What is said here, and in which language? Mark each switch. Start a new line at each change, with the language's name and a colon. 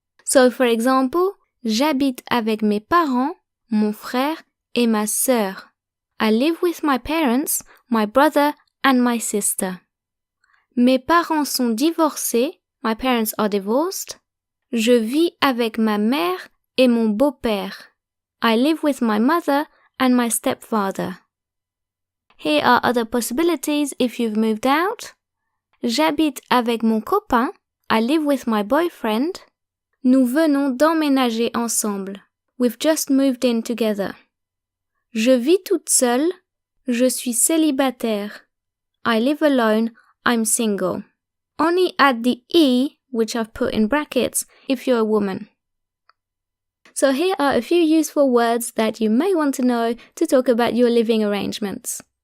English: So for example,
French: j'habite avec mes parents, mon frère et ma sœur.
English: I live with my parents, my brother and my sister.
French: Mes parents sont divorcés,
English: my parents are divorced.
French: Je vis avec ma mère et mon beau-père.
English: I live with my mother and my stepfather. Here are other possibilities if you've moved out.
French: J'habite avec mon copain.
English: I live with my boyfriend.
French: Nous venons d'emménager ensemble.
English: We've just moved in together.
French: Je vis toute seule. Je suis célibataire.
English: I live alone. I'm single. Only add the E, which I've put in brackets, if you're a woman. So here are a few useful words that you may want to know to talk about your living arrangements.